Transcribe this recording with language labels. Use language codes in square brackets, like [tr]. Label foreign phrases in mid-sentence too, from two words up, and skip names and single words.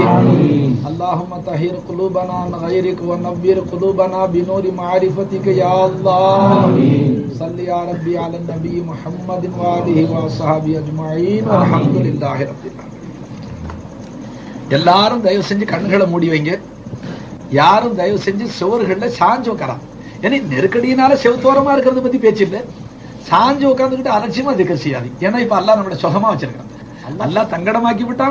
[ar] اللهم طهر قلوبنا عن غيرك ونور قلوبنا بنور معرفتك يا الله. صل يا ربي على النبي محمد وآله وصحبه اجمعين والحمد لله رب العالمين. [ta] எல்லாரும் தயவு செஞ்சு கண்களை மூடி வைங்க. யாரும் தயவு செஞ்சு சுவர்கள்ல சாஞ்சு உட்காராம். ஏன்னா நெருக்கடியினால செவுத்தோரமா இருக்கிறத பத்தி பேச்சு இல்ல. சாஞ்சு உட்கார்ந்துக்கிட்டு அலட்சியமா திக்ர் செய்யாது. ஏன்னா இப்ப அல்லாஹ் நம்மள சுகமா வச்சிருக்கான். அல்லாஹ் தங்கடமாக்கி விட்டான்.